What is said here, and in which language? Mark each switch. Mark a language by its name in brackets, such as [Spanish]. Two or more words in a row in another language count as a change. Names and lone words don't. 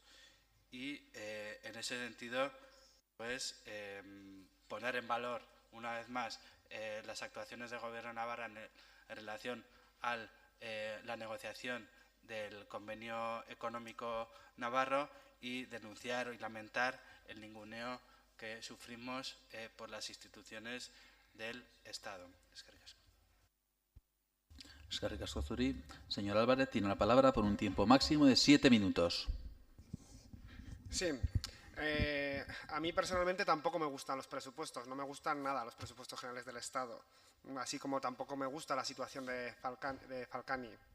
[Spanish] Y en ese sentido, pues, poner en valor una vez más las actuaciones del Gobierno de Navarra en relación a la negociación del convenio económico navarro y denunciar y lamentar el ninguneo que sufrimos por las instituciones del Estado. [Basque] Eskerrik asko zuri. [Spanish] Señor Álvarez, tiene la palabra por un tiempo máximo de 7 minutos. Sí. A mí personalmente tampoco me gustan los presupuestos, no me gustan nada los presupuestos generales del Estado, así como tampoco me gusta la situación de Falcani.